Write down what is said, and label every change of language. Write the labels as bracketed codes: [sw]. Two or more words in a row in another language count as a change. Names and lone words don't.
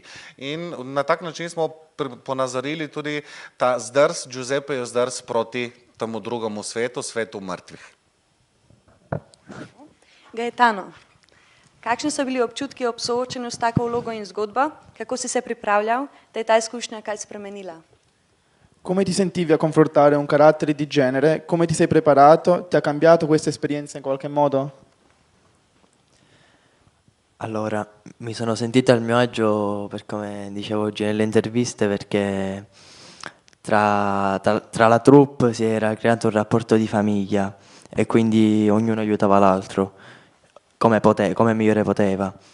[sl] In na tak način smo ponazorili tudi ta zdrs, Giuseppejev zdrs proti temu drugemu svetu, svetu mrtvih. Gaetano, kakšni so bili občutki ob soočenju s tako vlogo in zgodbo? Kako si se pripravljal, da je ta izkušnja kaj spremenila? [it] Come ti sentivi a confrontare un carattere di genere? Come ti sei preparato? Ti ha cambiato questa esperienza in qualche modo? Allora, mi sono sentito al mio agio, per come dicevo oggi nelle interviste, perché tra la troupe si era creato un rapporto di famiglia e quindi ognuno aiutava l'altro come migliore poteva.